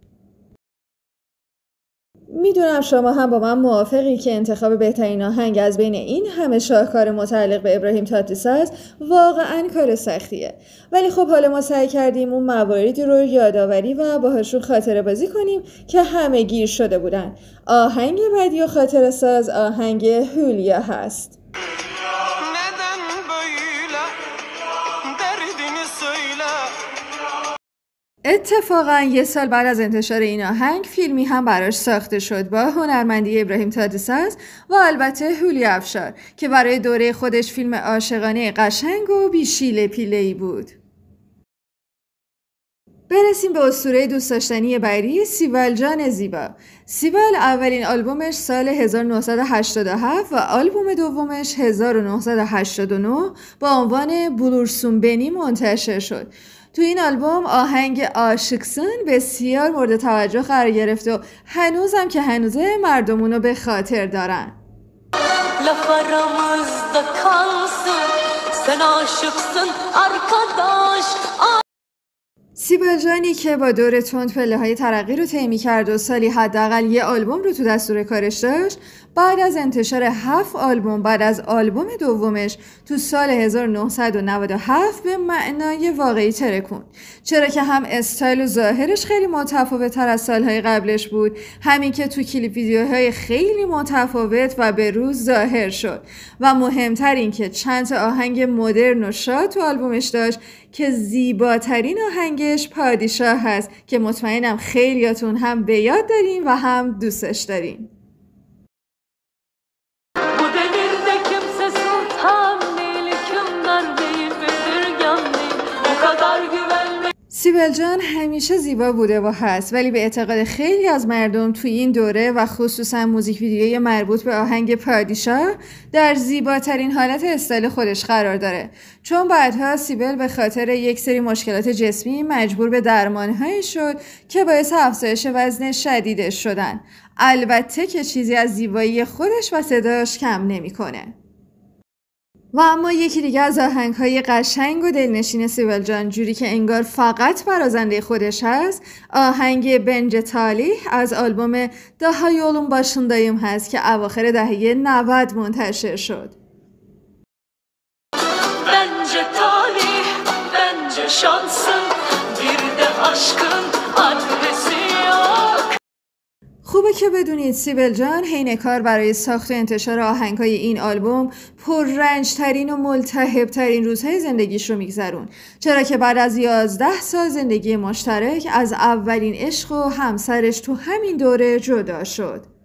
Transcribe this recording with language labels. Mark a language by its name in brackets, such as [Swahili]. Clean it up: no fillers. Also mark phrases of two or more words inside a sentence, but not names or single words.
[Persian] میدونم شما هم با من موافقی که انتخاب بهترین آهنگ از بین این همه شاهکار متعلق به ابراهیم تاتلیساس واقعا کار سختیه، ولی خب حالا ما سعی کردیم اون مواردی رو یادآوری و باهاشون خاطره بازی کنیم که همه gir شده بودن. آهنگ بعدی و خاطره ساز آهنگ هولیا هست. [Turkish] Neden böyle derdini söyle. [Persian] اتفاقا یه سال بعد از انتشار این آهنگ فیلمی هم براش ساخته شد با هنرمندی ابراهیم تاتلیساس و البته هولیا افشار که برای دوره خودش فیلم عاشقانه قشنگ و بی شیله پیله‌ای بود. برسیم به اسطوره دوست داشتنی بعدی، سیبل جان زیبا. سیبل اولین آلبومش سال 1987 و آلبوم دومش 1989 با عنوان بولورسون بنی منتشر شد. تو این آلبوم آهنگ عاشقسın بسیار مورد توجه قرار گرفت و هنوزم که هنوزه مردمونو به خاطر دارن. [Turkish] Laf aramızda kalsın, sen aşıksın arkadaş. [Persian] سیبل جانی که با دور تند پله‌های ترقی رو طی می‌کرد و سالی حداقل یه آلبوم رو تو دستور کارش داشت، بعد از انتشار 7 آلبوم بعد از آلبوم دومش تو سال 1997 به معنای واقعی ترکوند. چرا که هم استایل و ظاهرش خیلی متفاوت‌تر از سالهای قبلش بود، همین که تو کلیپ ویدیوهای خیلی متفاوت و به روز ظاهر شد و مهمتر این که چند تا آهنگ مدرن و شاد تو آلبومش داشت که زیباترین آهنگش پادشاه هست که مطمئنم خیلیاتون هم به یاد دارین و هم دوستش دارین. [Turkish] Bu devirde kimse sultan değil, hükümdar değil, bezirgan değil. Bu kadar güvenme. [Persian] سیبل جان همیشه زیبا بوده و هست، ولی به اعتقاد خیلی از مردم توی این دوره و خصوصا موزیک ویدیوی مربوط به آهنگ پادشاه در زیباترین حالت استایل خودش قرار داره، چون بعدها سیبل به خاطر یک سری مشکلات جسمی مجبور به درمانهایی شد که باعث افزایش وزن شدیدش شدن. البته که چیزی از زیبایی خودش و صداش کم نمیکنه. و اما یکی دیگه از آهنگ‌های قشنگ و دلنشین سیبل جان، جوری که انگار فقط برازنده خودش هست، آهنگ بنج تالیح از آلبوم daha yolun başındayım هست که اواخر دهه 90 منتشر شد. Bence talih, bence şansın, bir de aşkın adresi yok. خوبه که بدونید سیبل جان حین کار برای ساخت و انتشار آهنگ‌های این آلبوم پررنج‌ترین و ملتهب‌ترین روزهای زندگیش رو میگذرون، چرا که بعد از 11 سال زندگی مشترک از اولین عشق و همسرش تو همین دوره جدا شد.